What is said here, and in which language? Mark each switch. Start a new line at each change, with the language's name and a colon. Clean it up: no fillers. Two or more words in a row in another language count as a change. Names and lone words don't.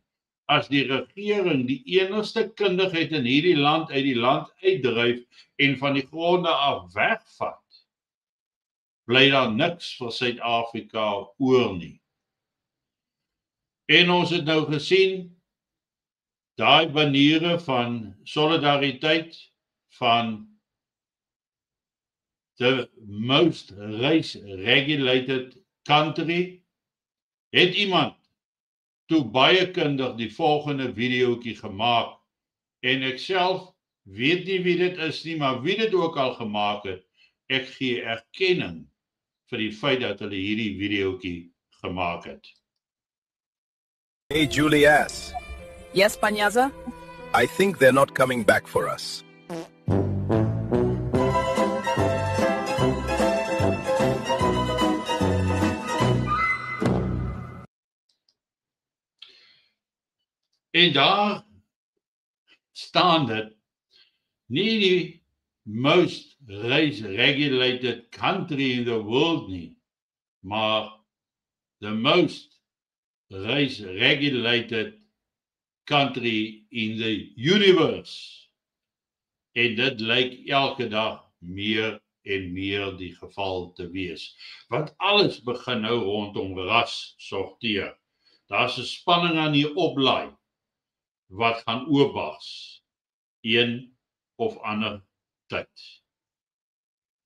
Afrikaans: As die regering die enigste kundigheid in hierdie land uit die land uitdryf en van die gronde af wegvat, bly daar niks vir Suid-Afrika oor nie. En ons het nou gesien, daai maniere van solidariteit van
English: the most race-regulated country,
Afrikaans: het iemand toe baie kundig die volgende videoetjie gemaak, en ek self weet nie wie dit is nie, maar wie dit ook al gemaak het, ek gee erkenning vir die feit dat hulle hierdie videoetjie gemaak het.
English: Hey, Julius. Yes, Panyaza? I think they're not coming back for us.
Afrikaans: En daar staan dit, nie die
English: most race-regulated country in the world
Afrikaans: nie, maar
English: the most race-regulated country in the universe.
Afrikaans: En dit lyk elke dag meer en meer die geval te wees. Want alles begin nou rondom ras sorteer. Daar's 'n spanning aan die oplaai wat gaan oopbars een of ander tyd.